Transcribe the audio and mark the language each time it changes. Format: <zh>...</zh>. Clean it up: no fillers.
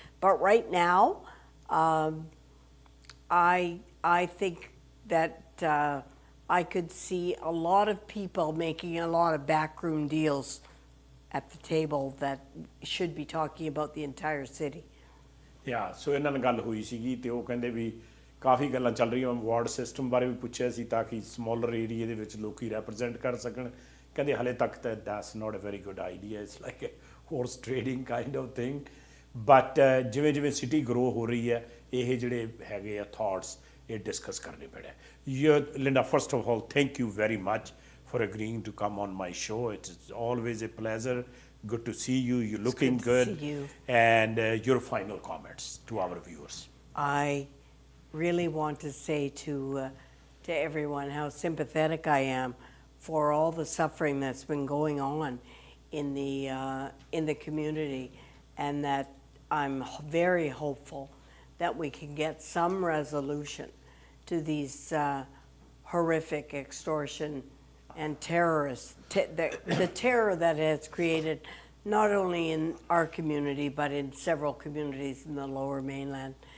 <en>But right now, I think that I could see a lot of people making a lot of backroom deals at the table that should be talking about the entire city. Yeah, so</en> <pa>ਇਹਨਾਂ ਨਾਲ ਗੱਲ ਹੋਈ ਸੀਗੀ ਤੇ ਉਹ ਕਹਿੰਦੇ ਵੀ ਕਾਫੀ ਗੱਲਾਂ ਚੱਲ ਰਹੀਆਂ ਵਾਰਡ ਸਿਸਟਮ ਬਾਰੇ ਵੀ ਪੁੱਛਿਆ ਸੀ ਤਾਂ ਕਿ ਸਮੋਲਰ ਏਰੀਆ ਦੇ ਵਿੱਚ ਲੋਕੀ ਰੈਪਰੈਜ਼ੈਂਟ ਕਰ ਸਕਣ ਕਹਿੰਦੇ ਹਲੇ ਤੱਕ ਤਾਂ</pa> <en>that's not a very good idea it's like a horse trading kind of thing</en> <pa>but ਜਿਵੇਂ ਜਿਵੇਂ ਸਿਟੀ ਗਰੋ ਹੋ ਰਹੀ ਹੈ ਇਹ ਜਿਹੜੇ ਹੈਗੇ ਆ ਥਾਟਸ ਇਹ ਡਿਸਕਸ ਕਰਨੇ ਪੈਣੇ Linda</pa> <en>First of all thank you very much for agreeing to come on my show. It's always a pleasure. Good to see you. You're looking good. To see you. And your final comments to our viewers. I really want to say to everyone how sympathetic I am for all the suffering that's been going on in the community, and that I'm very hopeful that we can get some resolution to these horrific extortion and terrorists, the terror that has created not only in our community but in several communities in the Lower Mainland.</en>